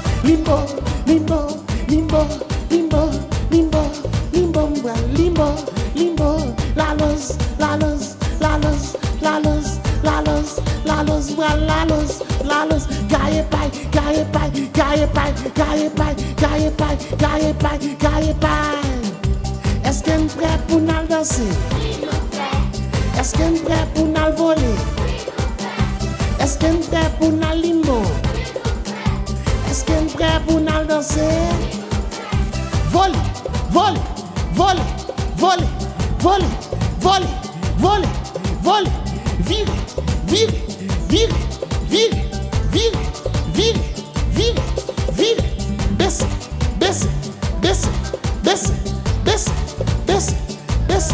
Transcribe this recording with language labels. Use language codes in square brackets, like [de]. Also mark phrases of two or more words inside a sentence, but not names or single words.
[fr] limbo, limbo, limbo, limbo, limbo, limbo, limbo, limbo, [es] la luz, la luz, la luz, la luz, la luz, la luz, la luz, la luz, gaie pai, gaie pai, gaie pai, gaie pai, gaie pai, gaie pai, gaie pai. [fr] Est-ce qu'elle est prête pour nous danser? Est-ce qu'elle est prête pour nous voler? Est-ce qu'elle est prête pour nous limbo? Est-ce qu'elle est prête pour nous danser? Voler, voler, voler, voler, voler, voler, voler, voler, virer, virer, virer, virer, virer, virer, virer, virer, baisser, baisser, baisser, baisser, baisser, baisser, baisser.